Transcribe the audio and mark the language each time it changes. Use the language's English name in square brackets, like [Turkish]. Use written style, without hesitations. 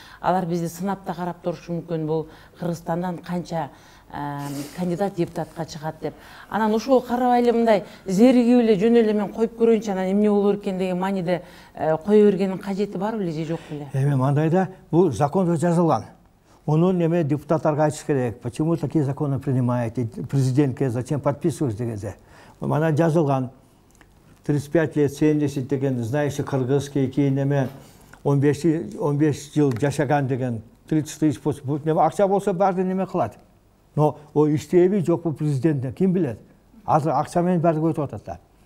[Kyrgyz] Алар бизди сынап да карап турушу мүмкүн, бул Кыргызстандан канча кандидат депутатка чыгат деп. Анан ошого карабай эле мындай зеригип эле жөн эле мен коюп көрөйүнчү, анан эмне болор экен деген мааниде кое бергенин кажети бар беле же жок беле? Эми мындайда бул закондо жазылган. Ону неме депутаттарга айтыш керек. [Russian] Почему такие законы принимаете? Президентке зачем подписываешь дегенде. [Kyrgyz] Мана жазылган 35 лет 70 деген [Russian] знающий кыргызский, [Kyrgyz] кийин эме 15 жыл жашаган деген 30 [Russian] тысяч подпись. [Kyrgyz] Неме акча болсо баарды неме кылат. Но о иштеби жокпу президентте ким билет? Азыр акча менен баарды өтүп атат да.